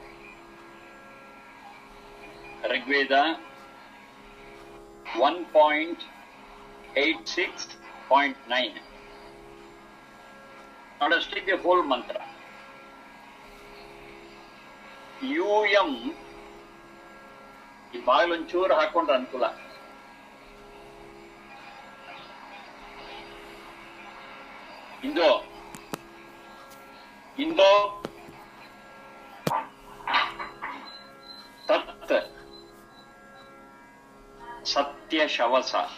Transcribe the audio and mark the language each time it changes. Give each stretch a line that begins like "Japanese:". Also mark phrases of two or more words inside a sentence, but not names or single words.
English: Rigveda 1.86.9. Now let's take the whole mantra.
Sanskrit: Yuyam.
Kannada: ಈ ಬಾಗಿಲೊಂಚೂರು ಹಾಕೊಂಡ್ರೆ ಅನುಕೂಲ.
Sanskrit: ಇಂದು ತತ್ ಸತ್ಯ ಶವಸ.